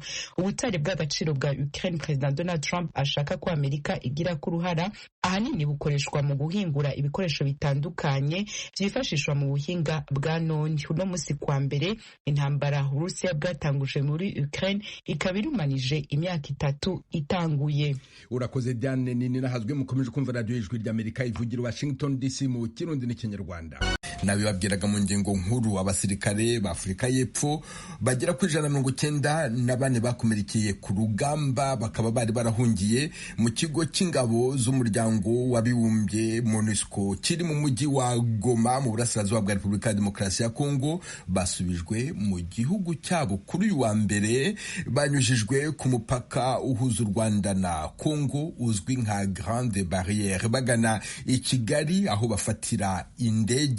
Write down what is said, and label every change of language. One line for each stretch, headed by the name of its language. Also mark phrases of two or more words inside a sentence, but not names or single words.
Rundi: Ubutare bw'agaciro bwa Ukraine President Donald Trump ashaka ko Amerika igira ku ruhara ahanini bukoreshwa mu guhingura ibikoresho bitandukanye vyifashishwa mu buhinga bwa none. Uno musi kwa mbere intambara Urusiya bwatanguje muri Ukraine ikabirumanije imyaka 3 itanguye.
Kinyarwanda: Urakoze Diane nini nahazwe mukomeje kumva radio ijwi ry'Amerika ivugira Washington DC mu Kirundi n'Ikinyarwanda. Nabibabwiraga mu ngingo nkuru abasirikare b'Afrika y'Epfo bagera ku 194 bakomerekeye ku rugamba bakaba bari barahungiye mu kigo cy'ingabo z'umuryango w'abibumbye MONUSCO kiri mu mujyi wa Goma mu burasirazuba bwa Repubulika ya Demokarasi ya Kongo basubijwe mu gihugu cyabo kuri uyu wa mbere banyujijwe ku mupaka uhuza u Rwanda na Kongo uzwi nka Grande Barriere bagana i Kigali aho bafatira indege.